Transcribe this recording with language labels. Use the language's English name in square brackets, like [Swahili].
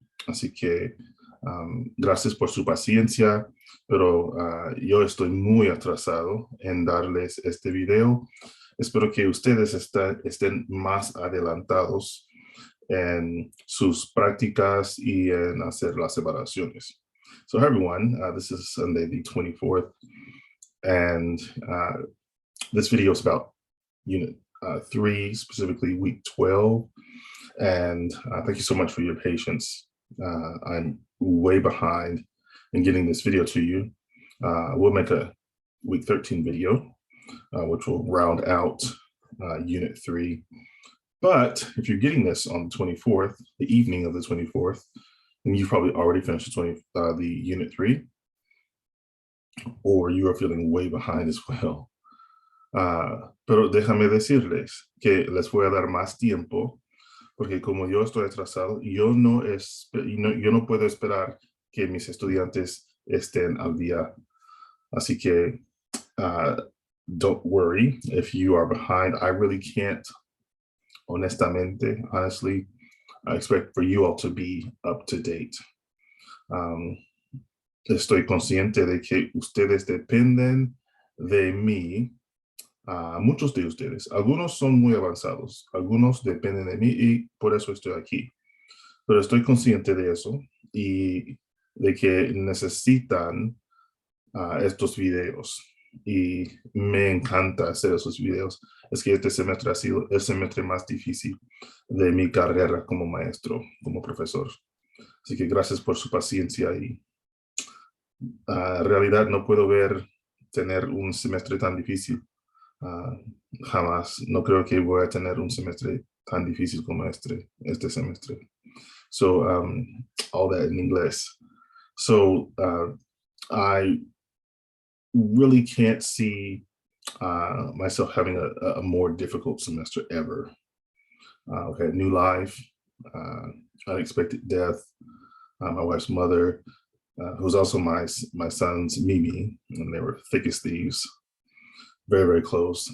[Spanish] Así que gracias por su paciencia, pero yo estoy muy atrasado en darles este video. Espero que ustedes estén más adelantados en sus prácticas y en hacer las separaciones. [English] So, hi everyone, this is Sunday the 24th, and this video is about Unit 3, specifically Week 12. And thank you so much for your patience. I'm way behind in getting this video to you. We'll make a Week 13 video, which will round out Unit 3. But if you're getting this on the 24th, the evening of the 24th, and you've probably already finished the Unit 3, or you are feeling way behind as well. [Spanish] Pero déjame decirles que les voy a dar más tiempo, porque como yo estoy atrasado, yo no puedo esperar que mis estudiantes estén al día. Así que [English] don't worry if you are behind. I really can't, honestly, I expect for you all to be up to date. [Spanish] Estoy consciente de que ustedes dependen de mí. Muchos de ustedes, algunos son muy avanzados, algunos dependen de mí y por eso estoy aquí. Pero estoy consciente de eso y de que necesitan estos videos. Y me encanta hacer esos videos. Es que este semestre ha sido el semestre más difícil de mi carrera como maestro, como profesor. Así que gracias por su paciencia y en realidad no puedo ver tener un semestre tan difícil. Jamás. No creo que voy a tener un semestre tan difícil como este semestre. [English] So, all that in inglés. So, I really can't see myself having a more difficult semester ever. Okay, new life, unexpected death, my wife's mother, who's also my son's Mimi, and they were thick as thieves, very, very close.